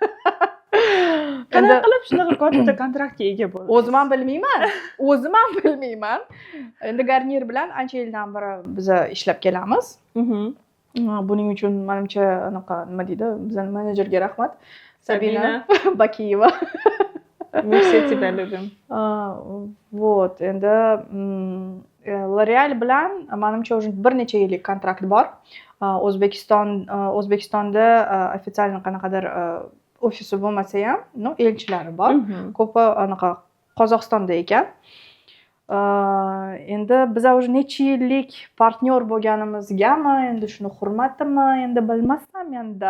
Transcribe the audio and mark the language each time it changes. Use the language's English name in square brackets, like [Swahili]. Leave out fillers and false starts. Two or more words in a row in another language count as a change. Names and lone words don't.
[Uzbek] Qanaqa qilib shunaqa katta kontraktga ega bo'ldingiz? O'zim ham bilmayman. Endi Garnier bilan ancha yildan beri biz ishlab kelamiz. Buning uchun menimcha anaqa nima deydi, bizning menejerga rahmat. Sabina Bakiyeva. [Russian] Merci тебя любим. Вот, [Uzbek] endi L'Oreal bilan menimcha уже bir necha yillik kontrakt bor. O'zbekistonda ofitsial qanaqadir ofisi bo'lmasa ham, elchilari bor. Ko'pi anaqa Qozog'istonda ekan. Endi biz уже necha yillik partnyor bo'lganimizgami, endi shuni hurmatimi, endi bilmasam endi.